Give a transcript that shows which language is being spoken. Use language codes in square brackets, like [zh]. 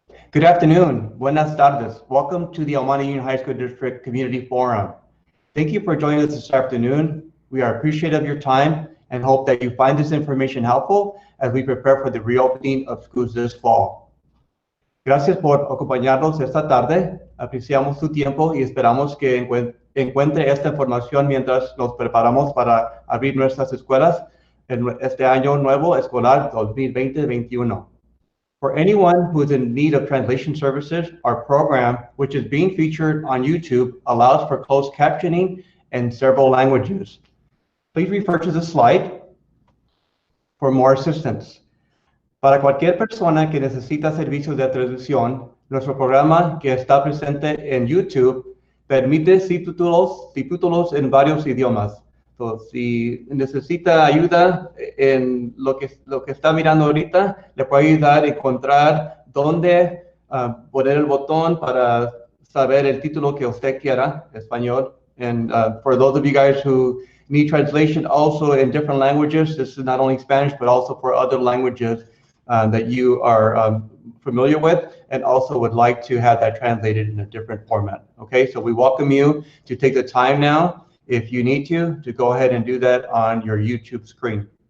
[en] Good afternoon. [es] Buenas tardes. [en] Welcome to the El Monte Union High School District Community Forum. Thank you for joining us this afternoon. We are appreciative of your time and hope that you find this information helpful as we prepare for the reopening of schools this fall. [es] Gracias por acompañarnos esta tarde. Apreciamos su tiempo y esperamos que encuentre esta información mientras nos preparamos para abrir nuestras escuelas en este año nuevo escolar 2020-21. [en] For anyone who is in need of translation services, our program, which is being featured on YouTube, allows for closed captioning in several languages. Please refer to the slide for more assistance. [es] Para cualquier persona que necesita servicios de traducción, nuestro programa que está presente en YouTube permite subtítulos en varios idiomas. Entonces, si necesita ayuda en lo que está mirando ahorita, le puede ayudar a encontrar dónde poner el botón para saber el título que usted quiera, español. [en] And for those of you guys who need translation also in different languages, this is not only Spanish, but also for other languages that you are familiar with and also would like to have that translated in a different format. Okay, so we welcome you to take the time now, if you need to go ahead and do that on your YouTube screen.